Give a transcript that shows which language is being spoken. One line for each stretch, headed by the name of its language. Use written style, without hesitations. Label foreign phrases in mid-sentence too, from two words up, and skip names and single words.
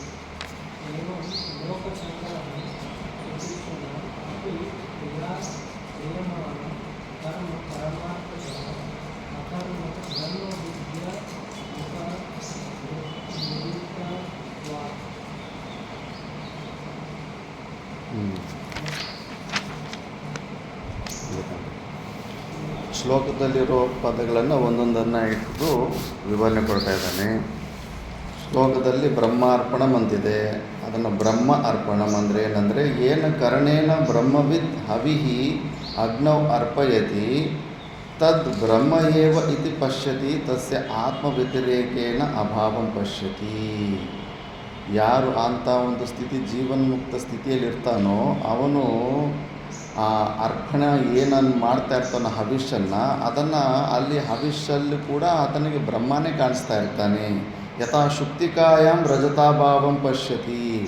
Sanskrit: एवं लोकसङ्ग्रहः सुदीक्षणाम् अपि क्रिया क्रियमाणं कर्म परमार्थतः अकर्म ब्रह्मविद्या उपनिरुक्तत्वात्।
Kannada: ಶ್ಲೋಕದಲ್ಲಿರೋ ಪದಗಳನ್ನು ಒಂದೊಂದನ್ನು ಇಟ್ಟು ವಿವರಣೆ ಕೊಡ್ತಾ ಇದ್ದಾನೆ. ಶ್ಲೋಕದಲ್ಲಿ ಬ್ರಹ್ಮಾರ್ಪಣಂ ಅಂತಿದೆ. ಅದನ್ನು ಬ್ರಹ್ಮ ಅರ್ಪಣಂ ಅಂದರೆ ಏನಂದರೆ
Sanskrit: ಏನ ಕರ್ಣೇನ ಬ್ರಹ್ಮವಿದ್ ಹವಿಹಿ ಅಗ್ನೌ ಅರ್ಪಯತಿ ತದ್ ಬ್ರಹ್ಮ ಏವ ಇತಿ ಪಶ್ಯತಿ ತಸ್ಯ ಆತ್ಮವ್ಯತಿರೇಕೇನ ಅಭಾವಂ ಪಶ್ಯತಿ.
Kannada: ಯಾರು ಅಂಥ ಒಂದು ಸ್ಥಿತಿ ಜೀವನ್ಮುಕ್ತ ಸ್ಥಿತಿಯಲ್ಲಿರ್ತಾನೋ ಅವನು ಆ ಅರ್ಪಣೆ ಏನನ್ನು ಮಾಡ್ತಾ ಇರ್ತಾನೋ ಹವಿಷನ್ನು, ಅದನ್ನು ಅಲ್ಲಿ ಹವಿಷಲ್ಲಿ ಕೂಡ ಆತನಿಗೆ ಬ್ರಹ್ಮನೇ ಕಾಣಿಸ್ತಾ ಇರ್ತಾನೆ.
Sanskrit: ಯಥಾ ಶುಕ್ತಿಕಾಯಾಮ್ ರಜತಾಭಾವಂ ಪಶ್ಯತಿ.